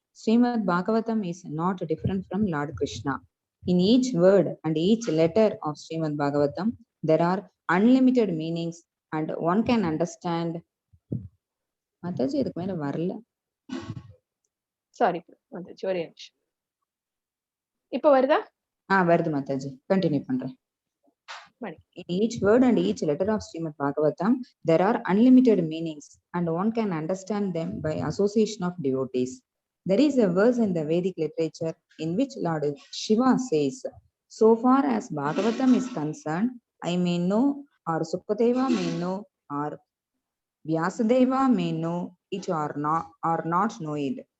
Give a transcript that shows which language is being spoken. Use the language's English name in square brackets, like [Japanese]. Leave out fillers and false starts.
[English] Srimad Bhagavatam is not different from Lord Krishna. In each word and each letter of Srimad Bhagavatam, there are unlimited meanings and one can understand. [Tamil] Mataji, idukku mela varala. Sorry, Mataji, ஒரே நிமிஷம். இப்போ வருதா? வருது Mataji. Continue பண்றேன். [English] In each word and each letter of Srimad Bhagavatam, there are unlimited meanings and one can understand them by association of devotees. There is a verse in the Vedic literature in which Lord Shiva says, so far as Bhagavatam is concerned, I may know, or Sukadeva may know, or Vyasadeva may know it or not know it.